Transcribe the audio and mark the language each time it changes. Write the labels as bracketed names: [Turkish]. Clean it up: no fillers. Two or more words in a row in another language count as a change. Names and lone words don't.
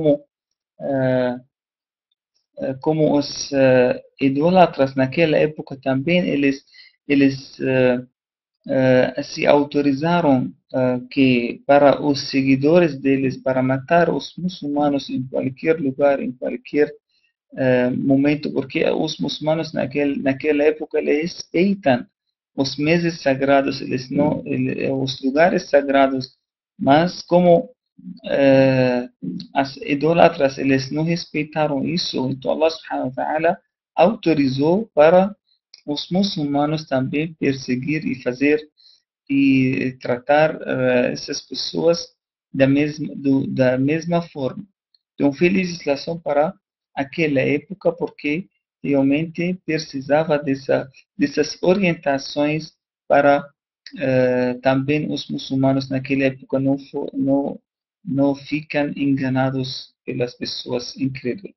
[Portuguese] como os idólatras naquela época também eles se autorizaram que para os seguidores deles para matar os muçulmanos em qualquer lugar, em qualquer momento, porque os muçulmanos naquela época eles respeitam os meses sagrados, eles não, os lugares sagrados, mas como as idolatras eles não respeitaram isso, então [Arabic] الله سبحانه وتعالى [Portuguese] autorizou para os muçulmanos também perseguir e fazer e tratar essas pessoas da mesma forma. Então, foi legislação para aquela época porque realmente precisava dessas orientações para também os muçulmanos naquela época não ficam enganados pelas pessoas incrédulas.